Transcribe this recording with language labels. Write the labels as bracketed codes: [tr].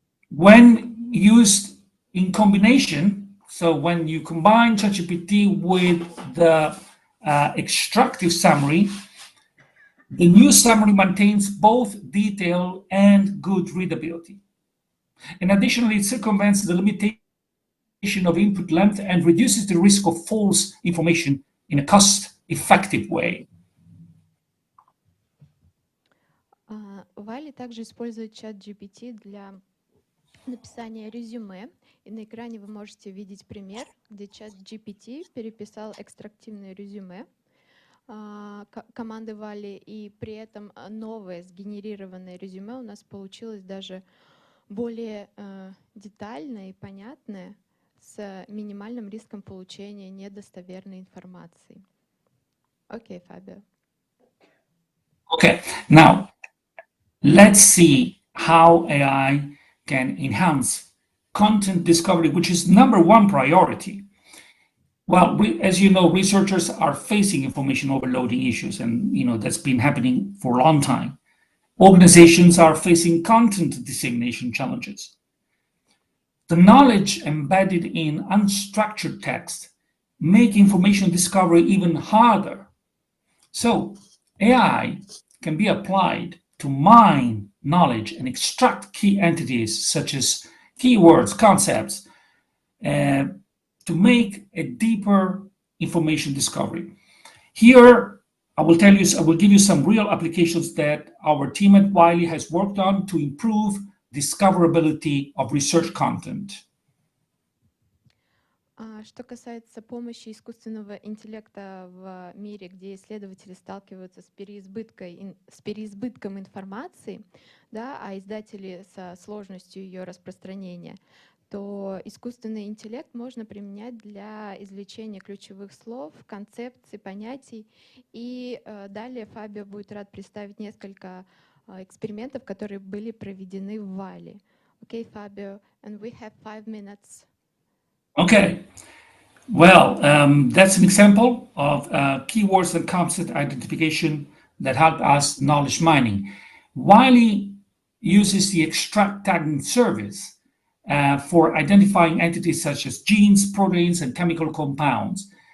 [en] When used in combination, so when you combine ChatGPT with the extractive summary, the new summary maintains both detail and good readability. And additionally, it circumvents the limitation of input length and reduces the risk of false information in a cost-effective way. [ru] Wiley также использует чат GPT для написания резюме. И на экране вы можете видеть пример, где чат GPT переписал экстрактивное резюме команды Wiley, и при этом новое сгенерированное резюме у нас получилось даже более детальное и понятное, с минимальным риском получения недостоверной информации. [en] Okay, Fabio. Okay, now let's see how AI can enhance content discovery, which is #1 priority. Well, as you know, researchers are facing information overloading issues, and that's been happening for a long time. Organizations are facing content dissemination challenges. The knowledge embedded in unstructured text make information discovery even harder. So AI can be applied to mine knowledge and extract key entities such as keywords, concepts, to make a deeper information discovery. Here, I will give you some real applications that our team at Wiley has worked on to improve discoverability of research content. [ru] Что касается помощи искусственного интеллекта в мире, где исследователи сталкиваются с переизбытком информации, да, а издатели со сложностью ее распространения, то искусственный интеллект можно применять для извлечения ключевых слов, концепций, понятий. И далее Фабио будет рад представить несколько экспериментов, которые были проведены в Wiley. [en] Okay, Fabio, and we have 5 minutes. Okay. Well, that's an example of keywords and concept identification that help us knowledge mining. Wiley uses the extract tagging service for identifying entities such as genes, proteins, and chemical compounds.